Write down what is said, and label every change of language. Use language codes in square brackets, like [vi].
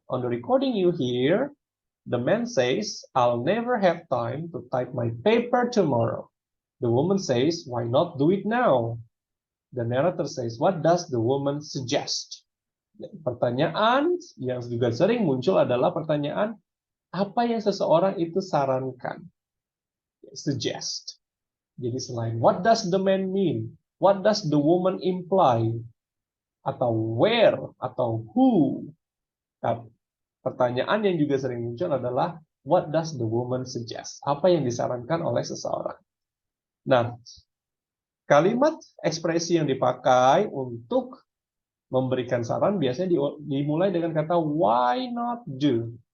[en] On the recording you hear, the man says, I'll never have time to type my paper tomorrow. The woman says, why not do it now? The narrator says, what does the woman suggest? [id] Pertanyaan yang juga sering muncul adalah pertanyaan, apa yang seseorang itu sarankan? [en] Suggest. [id] Jadi selain [en] what does the man mean? What does the woman imply? [id] Atau where? Atau who? Nah, pertanyaan yang juga sering muncul adalah [en] what does the woman suggest? [id] Apa yang disarankan oleh seseorang? Nah, kalimat ekspresi yang dipakai untuk memberikan saran biasanya dimulai dengan kata [en] why not do?